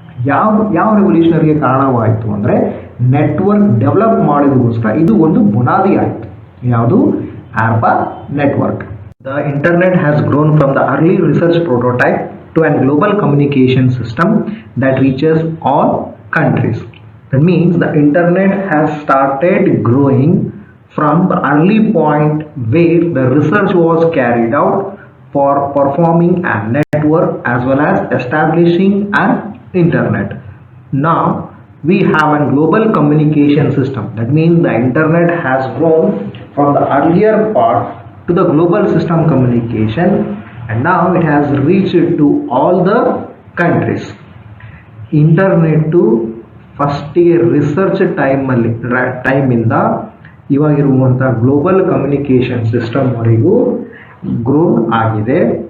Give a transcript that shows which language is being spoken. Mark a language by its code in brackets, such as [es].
[kn] ಯಾವ ರೆವಲ್ಯೂಷನರಿಗೆ ಕಾರಣವಾಯಿತು ಅಂದರೆ ನೆಟ್ವರ್ಕ್ ಡೆವಲಪ್ ಮಾಡೋದಕ್ಕೋಸ್ಕರ ಇದು ಒಂದು ಬುನಾದಿ ಆಯಿತು. ಯಾವುದು? [en] ARPA network. The internet has grown from the early research prototype to an global communication system that reaches all countries. That means the internet has started growing from the early point where the research was carried out for performing a network as well as establishing an internet. Now we have a global communication system. That means the internet has grown from the earlier part to the global system communication, and now it has reached to all the countries. [kn] Internet ಫಸ್ಟಿಗೆ research ಟೈಮಿಂದ ಇವಾಗಿರುವಂಥ global communication ಸಿಸ್ಟಮ್ವರೆಗೂ grown ಆಗಿದೆ.